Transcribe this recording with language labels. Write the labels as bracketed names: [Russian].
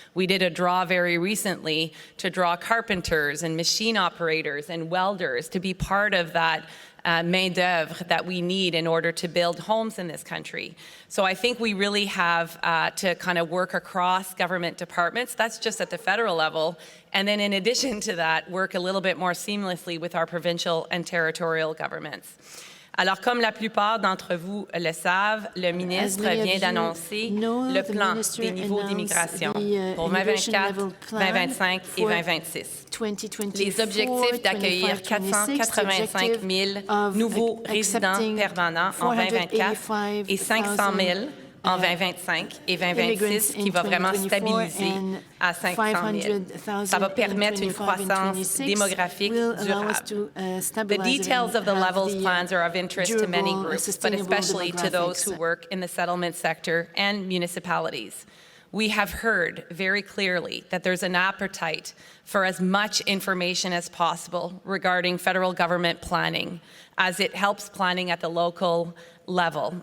[English] We did a draw very recently to draw carpenters and machine operators and welders to be part of that [French] main d'oeuvre [English] that we need in order to build homes in this country. So I think we really have to kind of work across government departments. That's just at the federal level. And then in addition to that, work a little bit more seamlessly with our provincial and territorial governments. [French] Alors, comme la plupart d'entre vous le savent, le ministre vient d'annoncer le plan des niveaux d'immigration pour 2024, 2025 et 2026. Les objectifs d'accueillir 485 000 nouveaux résidents permanents en 2024 et 500 000 en 2025 et 2026, qui va vraiment stabiliser à 500 000. Ça va permettre une croissance démographique durable. [English] The details of the levels plans are of interest to many groups, but especially to those who work in the settlement sector and municipalities. We have heard very clearly that there's an appetite for as much information as possible regarding federal government planning, as it helps planning at the local level.